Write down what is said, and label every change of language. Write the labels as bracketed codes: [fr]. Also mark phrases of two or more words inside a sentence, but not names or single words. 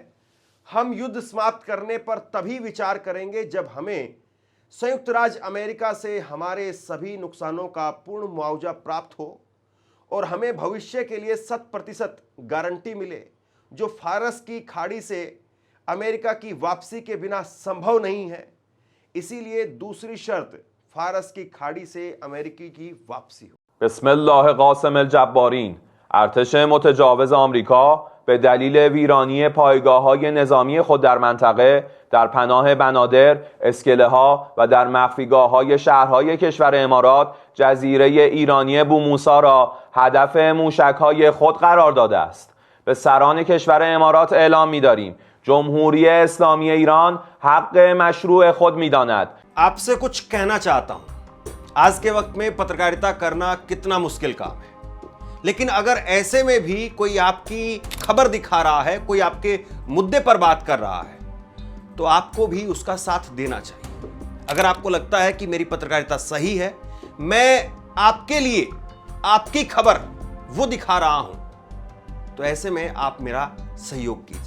[hi] हम युद्ध समाप्त करने पर तभी विचार करेंगे जब हमें संयुक्त राज्य अमेरिका से हमारे सभी नुकसानों का पूर्ण मुआवजा प्राप्त हो और हमें भविष्य के लिए 100% गारंटी मिले, जो फारस की खाड़ी से अमेरिका की वापसी के बिना संभव नहीं है। इसीलिए दूसरी शर्त फारस की खाड़ी से अमेरिकी की वापसी हो। [ar] बिस्मिल्लाह قاسم الجبارین. [fa] ارتش متجاوز آمریکا به دلیل ویرانی پایگاه‌های نظامی خود در منطقه، در پناه بنادر، اسکله‌ها و در مخفیگاه‌های شهرهای کشور امارات، جزیره ایرانی بوموسا را هدف موشک‌های خود قرار داده است. به سران کشور امارات اعلام می‌داریم جمهوری اسلامی ایران حق مشروع خود می‌داند. [hi] आपसे कुछ कहना चाहता हूं। आज के वक्त में पत्रकारिता करना कितना मुश्किल काम है, लेकिन अगर ऐसे में भी कोई आपकी खबर दिखा रहा है, कोई आपके मुद्दे पर बात कर रहा है, तो आपको भी उसका साथ देना चाहिए। अगर आपको लगता है कि मेरी पत्रकारिता सही है, मैं आपके लिए आपकी खबर वो दिखा रहा हूं, तो ऐसे में आप मेरा सहयोग कीजिए।